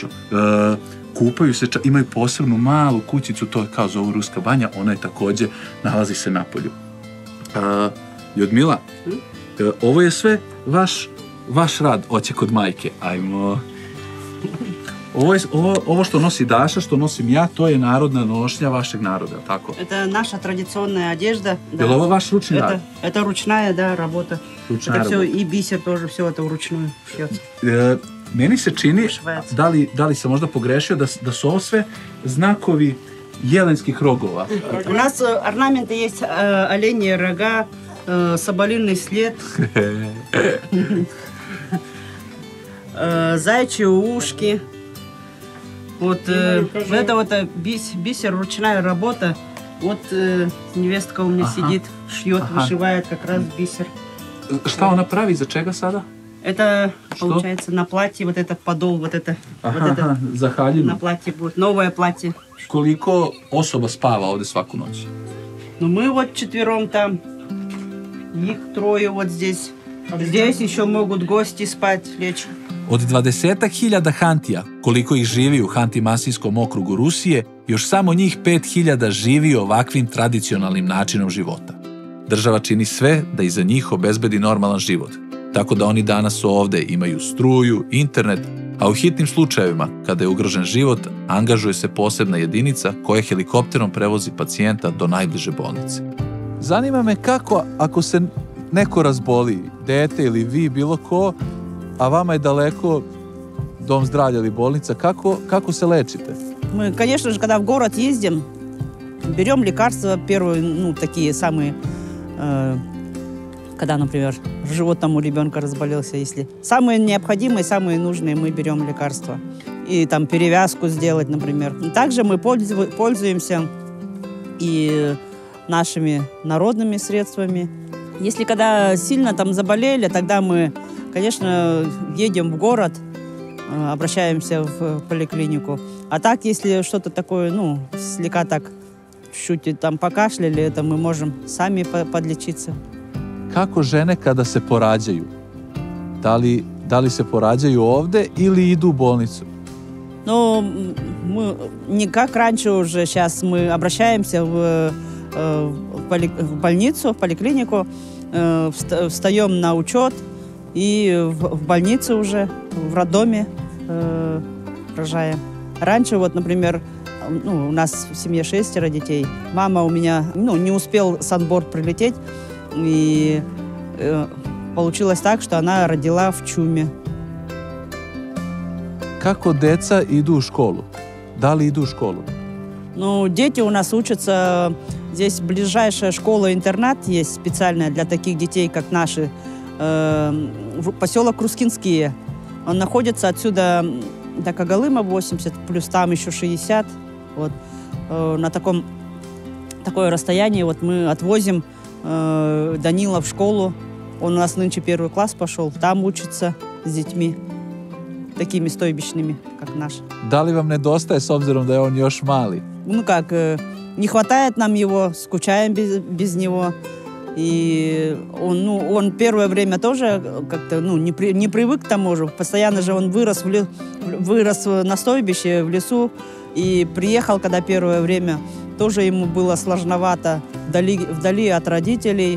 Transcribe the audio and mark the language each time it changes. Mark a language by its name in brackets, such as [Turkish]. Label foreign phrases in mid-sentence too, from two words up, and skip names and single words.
[Serbian] Kupaju se, imaju posebnu malu kućicu, to je kao zovu Ruska banja, ona je takođe, nalazi se napolju. Ljudmila, ovo je sve vaš rad, oće kod majke. Ajmo. Ovo što nosi Daša, što nosim ja, to je narodna nošnja vašeg народа, tako? [Russian] Это наша традиционная одежда. Да. Это ваш ручной рад? Это ручная, да, работа. Ручная это все работа. и бисер тоже, все это вручную шьется. [Serbian] Meni se čini, da li sam možda pogrešio, da su ovo sve znakovi jelenskih rogova. [Russian] У нас орнаменты есть оленьи рога, соболиный след, зайчьи ушки. Вот это вот бисер, ручная работа. Вот невестка у меня сидит, шьет, вышивает как раз бисер. [Serbian] Šta ona pravi, za čega sada? [Russian] Это, получается, на платье, вот это подол, вот это [Serbian] Za haljinu. [Russian] на платье будет, новое платье. [Serbian] Koliko osoba spava ovde svaku noć? [Russian] Ну, мы вот четвером там, их трое вот здесь. Здесь еще могут гости спать, лечь. [Serbian] Od 20.000 hantija, koliko ih živi u Hanti-Mansijskom okrugu Rusije, još samo njih 5.000 živi ovakvim tradicionalnim načinom života. Država čini sve da i za njih obezbedi normalan život, tako da oni danas ovde imaju struju, internet, a u hitnim slučajevima, kada je ugrožen život, angažuje se posebna jedinica koja helikopterom prevozi pacijenta do najbliže bolnice. Zanima me kako, ako se neko razboli, dete ili vi, bilo ko, a vama je daleko dom zdravlja ili bolnica, kako se lečite? [Russian] Мы, конечно же, когда в город ездим, берем лекарства первые, ну, такие самые, когда, например, живот там у ребенка разболелся, если самые необходимые, самые нужные, мы берем лекарства. И там перевязку сделать, например. Также мы пользуемся и нашими народными средствами. Если когда сильно там заболели, тогда мы, конечно, едем в город, обращаемся в поликлинику. А так, если что-то такое, ну, слегка так чуть-чуть там покашляли, это мы можем сами подлечиться. [Serbian] Kako žene kada se porađaju? Da li se porađaju ovde ili idu u bolnicu? [Russian] Ну, мы не как раньше уже, сейчас мы обращаемся в больницу, в поликлинику, встаем на учет и в больнице уже, в роддоме рожаем. Раньше, вот, например, ну, у нас в семье 6 детей. Мама у меня, ну, не успел санборд прилететь, и получилось так, что она родила в чуме. [Serbian] Kako deca idu u školu? Da li idu u školu? [Russian] Ну, дети у нас учатся, здесь ближайшая школа-интернат есть специальная для таких детей, как наши, поселок Крускинские. Он находится отсюда до Когалыма 80, плюс там еще 60. Вот. На такое расстояние вот мы отвозим Данила в школу. Он у нас нынче 1 класс пошел. Там учится с детьми такими стойбищными, как наш. [Serbian] Da li vam nedostaje s obzirom da je on još mali? [Russian] Ну как, не хватает нам его, скучаем без него. И он первое время тоже как-то не привык к тому же. Постоянно же он вырос на стойбище в лесу. И приехал, когда первое время, тоже ему было сложновато вдали от родителей.